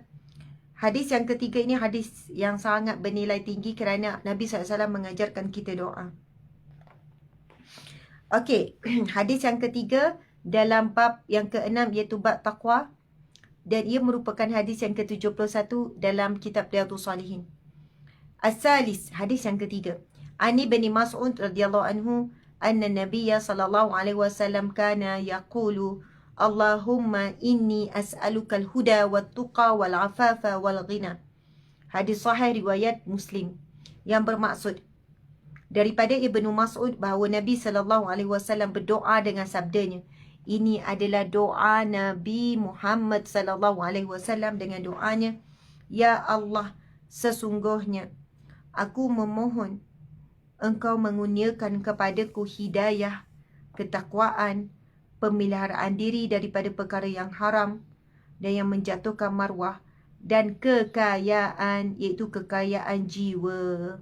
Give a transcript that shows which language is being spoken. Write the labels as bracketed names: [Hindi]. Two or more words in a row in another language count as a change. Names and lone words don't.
[Malay] Hadis yang ketiga ini hadis yang sangat bernilai tinggi kerana Nabi SAW mengajarkan kita doa. Okey, hadis yang ketiga dalam bab yang ke-6 iaitu bab taqwa, dan ia merupakan hadis yang ke-71 dalam kitab Riyadhus Shalihin. As-salis, hadis yang ketiga. [Arabic] عن ابن مسعود رضي الله عنه أن النبي صلى الله عليه وسلم كان يقول اللهم إني أسألك الهدى والتقى والعفاف والغنى. [Malay] Hadis sahih riwayat Muslim, yang bermaksud daripada Ibnu Mas'ud bahawa Nabi [Arabic] صلى الله عليه وسلم [Malay] berdoa dengan sabdanya. Ini adalah doa Nabi Muhammad [Arabic] صلى الله عليه وسلم [Malay] dengan doanya, ya Allah, sesungguhnya aku memohon Engkau mengurniakan kepadaku hidayah, ketakwaan, pemeliharaan diri daripada perkara yang haram dan yang menjatuhkan maruah, dan kekayaan, iaitu kekayaan jiwa.